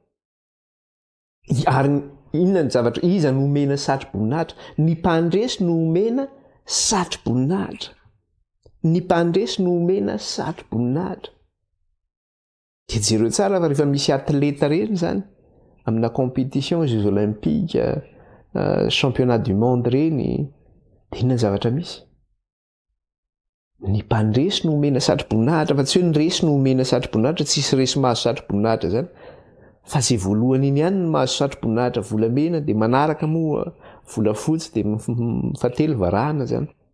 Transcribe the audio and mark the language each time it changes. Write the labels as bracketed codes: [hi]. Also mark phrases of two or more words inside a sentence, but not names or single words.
[mg] Ary inona ny zavatra iza nomena satro-boninahitra? Ny mpandresy nomena satro-boninahitra. Ny mpandresy nomena satro-boninahitra. Dia jereo tsara fa rehefa misy atleta reny zany amina [fr] compétition jeux olympiques, championnat du monde [mg] reny, dia inona ny zavatra misy? Ny mpandresy nomena satro-boninahitra fa tsy hoe ny resy nomena satro-boninahitra, tsisy resy mahazo satro-boninahitra zany. Fa izay voalohany iny ihany no mahazo satro-boninahitra volamena dia manaraka moa volafotsy dia mifatelo varahana zany.